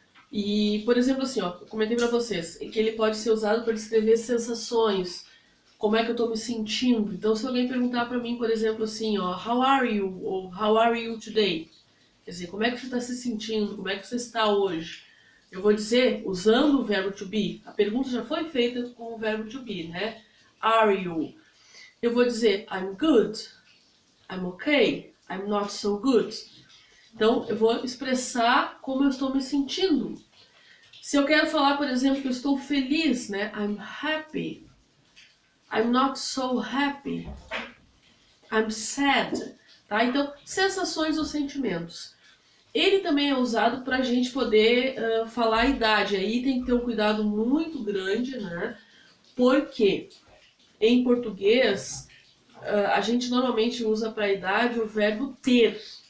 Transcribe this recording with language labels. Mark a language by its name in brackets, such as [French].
[Portuguese] E, por exemplo, assim, ó, eu comentei para vocês que ele pode ser usado para descrever sensações, como é que eu estou me sentindo. Então, se alguém perguntar para mim, por exemplo, assim, ó, [English] how are you? [Portuguese] Ou [English] how are you today? [Portuguese] Quer dizer, como é que você está se sentindo? Como é que você está hoje? Eu vou dizer, usando o verbo to be, a pergunta já foi feita com o verbo to be, né? [English] Are you? [Portuguese] Eu vou dizer, [English] I'm good, I'm okay, I'm not so good. [Portuguese] Então, eu vou expressar como eu estou me sentindo. Se eu quero falar, por exemplo, que eu estou feliz, né? [English] I'm happy, I'm not so happy, I'm sad. [Portuguese] Tá? Então, sensações ou sentimentos. Ele também é usado para a gente poder falar a idade. Aí tem que ter um cuidado muito grande, né? Porque em português a gente normalmente usa para a idade o verbo ter.